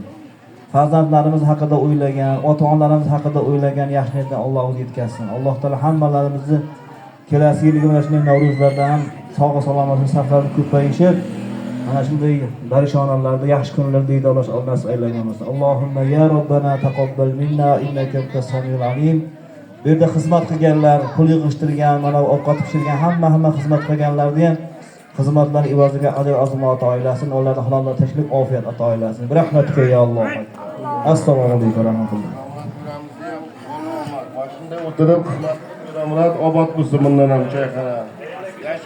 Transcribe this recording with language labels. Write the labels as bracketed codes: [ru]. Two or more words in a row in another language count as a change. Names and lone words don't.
[uz] Farzandlarimiz haqida o'ylagan, ota-onalarimiz haqida o'ylagan yaxshi niyatlarni Alloh o'zi yetkazsin. Alloh taolo hammalarimizni kelasi yilgi mana shunday Navro'zlarda ham sog' salomat safarlar ko'payishib, ana shunday darishonalarda yaxshi kunlarda idolash nasib aylagan bo'lsin. [ar] اللهم يا ربنا تقبل منا إنك أنت السميع العليم [uz] Bu yerda xizmat qilganlar, pul yig'ishtirgan, mana ovqat pishirgan hamma xizmat qilganlarni ham xizmatlar ivoziga ajr azim ato aylasin. Ularga halol tinchlik, ofiyat ato aylasin. [ar] برحمتك يا الله. السلام عليكم ورحمة الله. [uz] Mashina o'tirib xizmat qilamiz, obod bo'lsin bundan ham choyxona.